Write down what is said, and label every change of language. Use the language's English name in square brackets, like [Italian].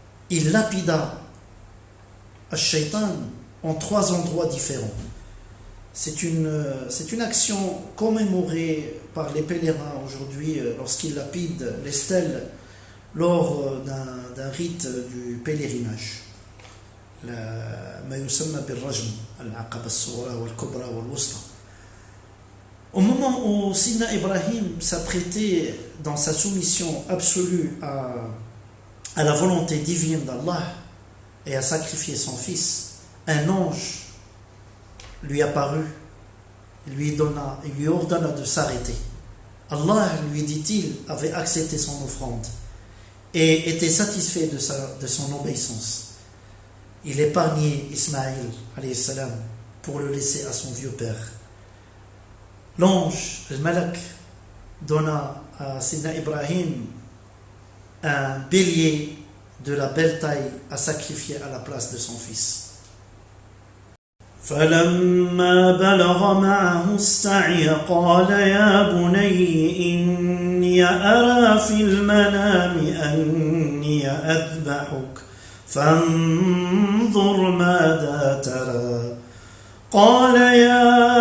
[French] Il lapida Ash-Shaytan en 3 endroits différents. C'est une action commémorée par les pèlerins aujourd'hui lorsqu'ils lapident les stèles lors d'un rite du pèlerinage. [Arabic] ما يسمى بالرجم العقبة الصغرى والكبرى والوسطى. [French] Au moment où Sidna Ibrahim s'apprêtait dans sa soumission absolue à la volonté divine d'Allah et à sacrifier son fils, un ange lui apparut, il lui ordonna de s'arrêter. Allah, lui dit-il, avait accepté son offrande et était satisfait de son obéissance. Il épargnait Ismaïl [Arabic] alayhi salam [French] pour le laisser à son vieux père. L'ange, le malak, donna à Sidna Ibrahim un bélier de la belle taille à sacrifier à la place de son fils. [Arabic] فلما بلغ معه السعي قال يا بني إني أرى في المنام أني أذبحك فانظر ماذا ترى قال يا